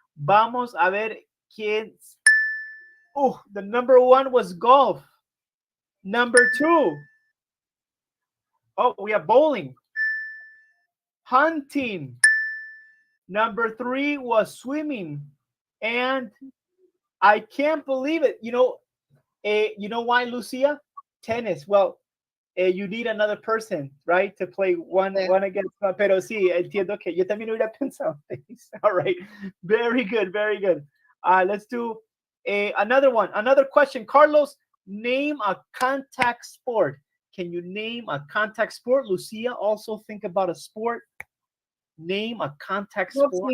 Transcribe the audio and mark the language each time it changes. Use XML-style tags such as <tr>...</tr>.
<es>Vamos a ver quién.</es> <en>Oh, the number one was golf. Number two. Oh, we have bowling. Hunting. Number three was swimming. And I can't believe it. You know why, Lucia? Tennis. Well, you need another person, right, to play one against one.</en> <es>Pero sí, entiendo que yo también hubiera pensado.</es> <en>All right, very good, very good. Let's do another one. Another question, Carlos. Name a contact sport. Can you name a contact sport? Lucia, also think about a sport. Name a contact sport.</en>